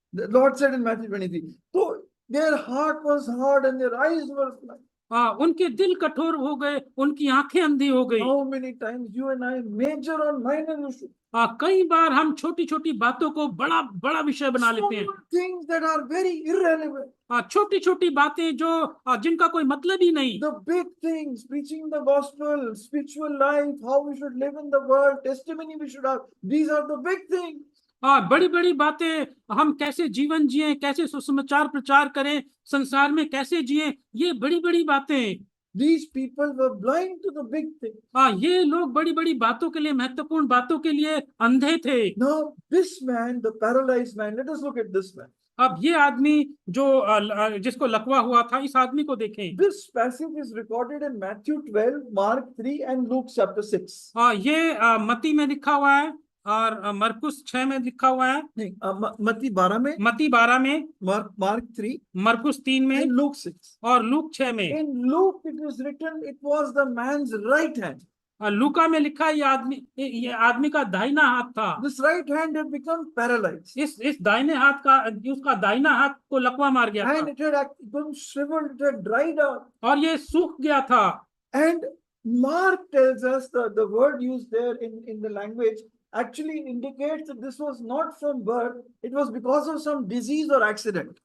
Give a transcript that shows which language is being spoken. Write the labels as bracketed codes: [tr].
[en] The Lord said in Matthew 23. So their heart was hard and their eyes were blind. [hi] उनके दिल कठोर हो गए, उनकी आंखें अंधी हो गई। [en] How many times you and I major on minor issues? [hi] कई बार हम छोटी छोटी बातों को बड़ा बड़ा विषय बना लेते हैं। [en] Small things that are very irrelevant. [hi] छोटी छोटी बातें जो जिनका कोई मतलब ही नहीं। [en] The big things, preaching the gospel, spiritual life, how we should live in the world, testimony we should have. These are the big things. [hi] बड़ी बड़ी बातें, हम कैसे जीवन जिए, कैसे सुसमाचार प्रचार करें, संसार में कैसे जिए, ये बड़ी बड़ी बातें। [en] These people were blind to the big things. [hi] ये लोग बड़ी बड़ी बातों के लिए, महत्वपूर्ण बातों के लिए अंधे थे। [en] Now this man, the paralyzed man, let us look at this man. [hi] अब ये आदमी जो जिसको लकवा हुआ था, इस आदमी को देखें। [en] This passage is recorded in Matthew 12, Mark 3 and Luke chapter 6. [hi] ये मती में लिखा हुआ है और मरकुस 6 में लिखा हुआ है। नहीं, मत्ती 12 में, मती 12 में, [en] Mark 3 [hi] मरकुस 3 में [en] and Luke 6. [hi] और लूक 6 में। [en] In Luke it was written it was the man's right hand. [hi] लूका में लिखा है ये आदमी का दाहिना हाथ था। [en] This right hand had become paralyzed. [hi] इस दाहिने हाथ का, उसका दाहिना हाथ को लकवा मार गया [en] And [hi] था, [en] it had become shriveled, it had dried up. [hi] और ये सूख गया था। [en] And Mark tells us the word used there in the language actually indicates that this was not from birth, it was because of some disease or accident.